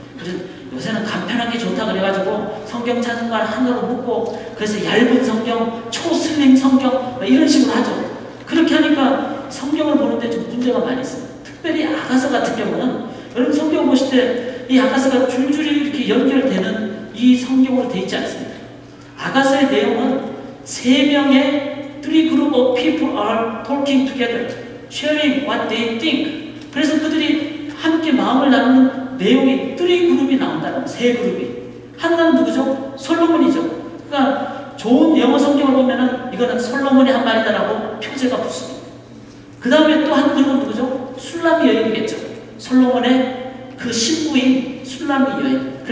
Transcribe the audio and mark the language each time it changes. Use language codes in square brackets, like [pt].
[ko] 그래서 요새는 간편하게 좋다 그래가지고 성경 찾는 걸 하나로 묶고 그래서 얇은 성경, 초슬림 성경 이런 식으로 하죠. 그렇게 하니까 성경을 보는데 좀 문제가 많이 있어요. 특별히 아가서 같은 경우는 여러분 성경 보실 때 이 아가서가 줄줄이 이렇게 연결되는 이 성경으로 되어 있지 않습니다. 아가서의 내용은 3명의 [en] three group of people are talking together, sharing what they think. [ko] 그래서 그들이 함께 마음을 나누는 내용이 [en] three group [ko] 이 나온다는, 3그룹이. 하나는 누구죠? 솔로몬이죠. 그러니까 좋은 영어 성경을 보면은 이거는 솔로몬이 한 말이다라고 표제가 붙습니다. 그 다음에 또 한 그룹은 누구죠? 술람이 여인이겠죠. 솔로몬의 그 신부인 술람이 여인.